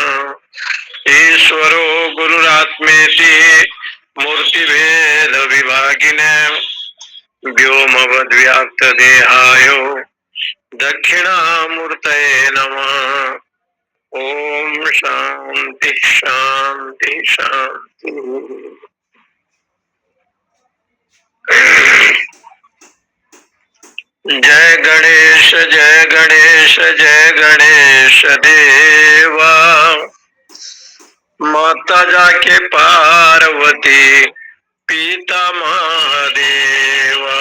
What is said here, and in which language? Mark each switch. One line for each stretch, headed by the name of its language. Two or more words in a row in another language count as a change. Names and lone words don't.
Sanskrit: ईश्वरो गुरुरात्मेति मूर्तिभेद विभागिने व्योमवद्व्याप्तदेहाय दक्षिणामूर्तये नमः। ओम शांति शांति शांति।
Hindi: जय गणेश जय गणेश जय गणेश देवा। माता जाके पार्वती पिता महादेवा।